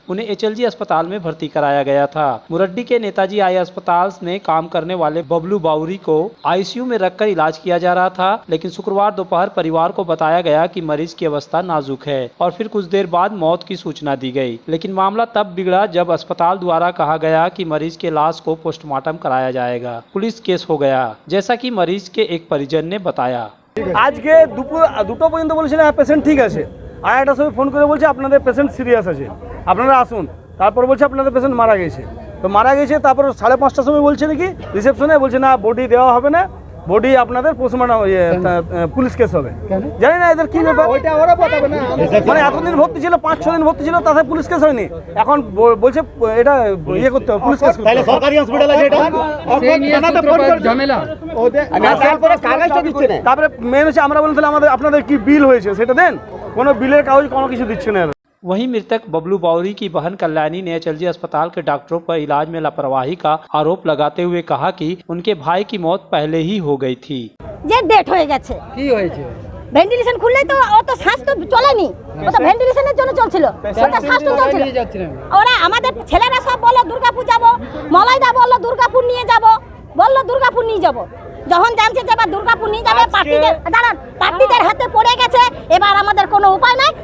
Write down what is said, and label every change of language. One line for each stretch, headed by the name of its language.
Hindi: उन्हें HLG अस्पताल में भर्ती कराया गया था। मुरड्डी के नेताजी आई अस्पताल में काम करने वाले बबलू बाउरी को ICU में रखकर इलाज किया जा रहा था, लेकिन शुक्रवार दोपहर परिवार को बताया गया कि मरीज की अवस्था नाजुक है और फिर कुछ देर बाद मौत की सूचना दी गई। लेकिन मामला तब बिगड़ा जब अस्पताल द्वारा कहा गया कि मरीज के लाश को पोस्टमार्टम कराया जाएगा। पुलिस केस हो गया, जैसा कि मरीज के एक परिजन ने बताया। आज के
Bangla: দুটো পর্যন্ত বলেছিলেন পেশেন্ট ঠিক আছে, আর একটা সময় ফোন করে বলছে আপনাদের পেশেন্ট সিরিয়াস আছে, আপনারা আসুন। তারপর বলছে আপনাদের পেশেন্ট মারা গেছে। তো মারা গেছে, তারপর 5:30টার সময় বলছে নাকি রিসেপশনে বলছে না বডি দেওয়া হবে না, বডি আপনাদের পোস্টমর্টম পুলিশ কেস হবে। জানি না এদের কি ব্যাপার, মানে এতদিন ভর্তি ছিল, 5-6 দিন ভর্তি ছিল, তাতে পুলিশ কেস হয়নি। এখন বলছে এটা ইয়ে করতে হবে, পুলিশ কেস করতে হবে। সরকারি হসপিটাল আছে এটা, ঝামেলা তারপরে কাগজটা দিচ্ছে না। তারপরে মেন হচ্ছে আমরা বলতে আমাদের আপনাদের কি বিল হয়েছে সেটা দেন, কোনো বিলের কাগজ কোনো কিছু দিচ্ছে না।
Hindi: वहीं मृतक बबलू बाउरी की बहन कल्याणी ने HLG अस्पताल के डॉक्टरों पर इलाज में लापरवाही का आरोप लगाते हुए कहा कि उनके भाई की मौत पहले ही हो गई थी।
Bangla: যে ডেট হয়ে গেছে, কি হয়েছে, ভেন্টিলেশন খুললেই তো ও তো শ্বাস তো চলেনি, ও তো ভেন্টিলেশনের জন্য চলছিল, ওটা শ্বাস তো চলছিল। ওরা আমাদের ছেলেরা সব বলল দুর্গাপুর যাব, মলাইদা বলল দুর্গাপুর নিয়ে যাব, বলল দুর্গাপুর নিয়ে যাব। যখন জানছে যে এবার দুর্গাপুর নিয়ে যাবে, পার্টিদের হাতে পড়ে গেছে, এবার আমাদের কোনো উপায় নাই।